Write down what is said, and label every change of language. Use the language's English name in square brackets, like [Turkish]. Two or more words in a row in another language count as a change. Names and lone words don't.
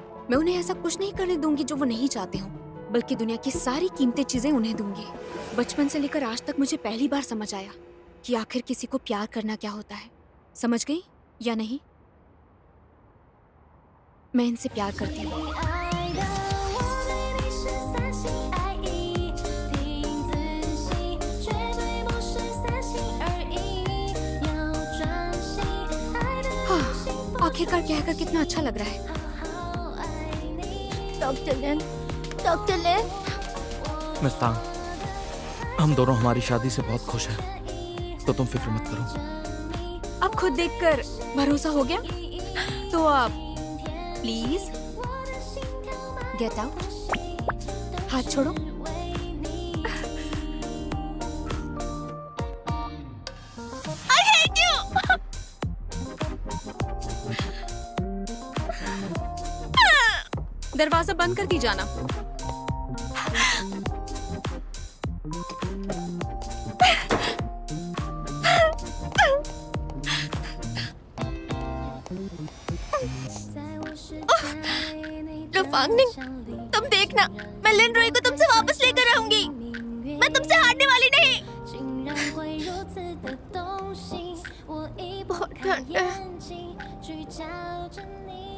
[Hindi] मैं उन्हें ऐसा कुछ नहीं करने दूंगी जो वो नहीं चाहते हो, बल्कि दुनिया की सारी कीमती चीजें उन्हें दूंगी। बचपन से लेकर आज तक मुझे पहली बार समझ आया कि आखिर किसी को प्यार करना क्या होता है। समझ गई या नहीं? मैं इनसे प्यार करती हूँ। [Chinese] 爱的我对你是三心二意，听仔细，绝对不是三心二意，要专心。爱的 [Hindi] हाँ, आखिरकार कहकर कितना अच्छा लग रहा है। [Chinese] 好好爱你。 [Hindi] डॉक्टर लिन, डॉक्टर लिन, मिस तांग, हम दोनों हमारी शादी से बहुत खुश हैं, तो तुम फिक्र मत करो। अब खुद देखकर भरोसा हो गया? तो आप [English] please get out. [Hindi] हाथ छोड़ो। [English] I hate you! [Hindi] दरवाजा बंद करके जाना। लुफांगनिंग, तुम देखना, मैं लिनरुई को तुमसे वापस लेकर आऊंगी। मैं तुमसे हारने वाली नहीं। [Chinese] 竟然会如此的动心，我一不 [Hindi] बहुत [Chinese] 开 [Hindi] ठंड है। [Chinese] 眼睛，去找着你。